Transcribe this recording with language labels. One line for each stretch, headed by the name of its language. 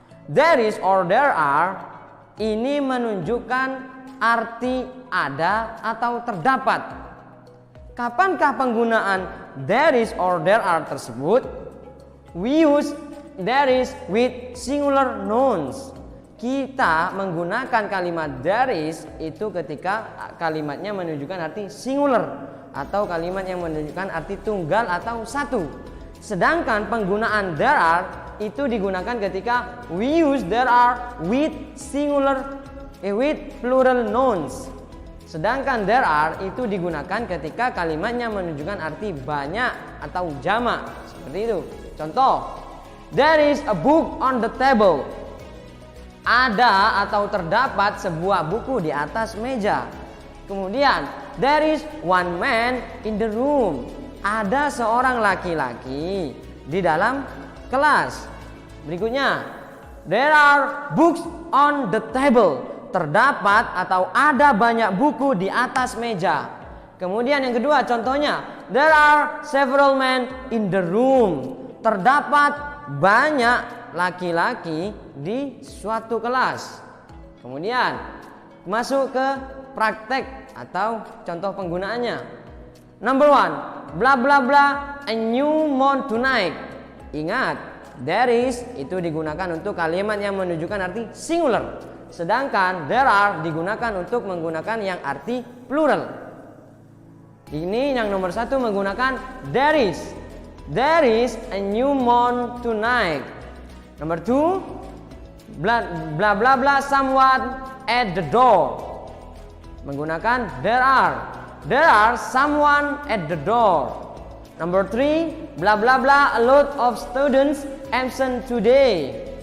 Indonesian: There is or there are ini menunjukkan arti ada atau terdapat. Kapankah penggunaan there is or there are tersebut?
English: We use there is with singular nouns.
Indonesian: Kita menggunakan kalimat there is itu ketika kalimatnya menunjukkan arti singular atau kalimat yang menunjukkan arti tunggal atau satu. Sedangkan penggunaan there are itu digunakan ketika
English: we use there are with with plural nouns.
Indonesian: Sedangkan there are itu digunakan ketika kalimatnya menunjukkan arti banyak atau jamak. Seperti itu. Contoh,
English: there is a book on the table.
Indonesian: Ada atau terdapat sebuah buku di atas meja. Kemudian,
English: there is one man in the room.
Indonesian: Ada seorang laki-laki di dalam kelas. Berikutnya,
English: there are books on the table.
Indonesian: Terdapat atau ada banyak buku di atas meja. Kemudian yang kedua contohnya,
English: there are several men in the room.
Indonesian: Terdapat banyak laki-laki di suatu kelas. Kemudian masuk ke praktek atau contoh penggunaannya.
English: Number one, bla bla bla, a new moon tonight.
Indonesian: Ingat, there is itu digunakan untuk kalimat yang menunjukkan arti singular. Sedangkan there are digunakan untuk menggunakan yang arti plural. Ini yang nomor satu menggunakan there is.
English: There is a new moon tonight. Number two, bla bla bla bla, someone at the door.
Indonesian: Menggunakan
English: there are. There are someone at the door. Number three, bla bla bla, a lot of students absent today.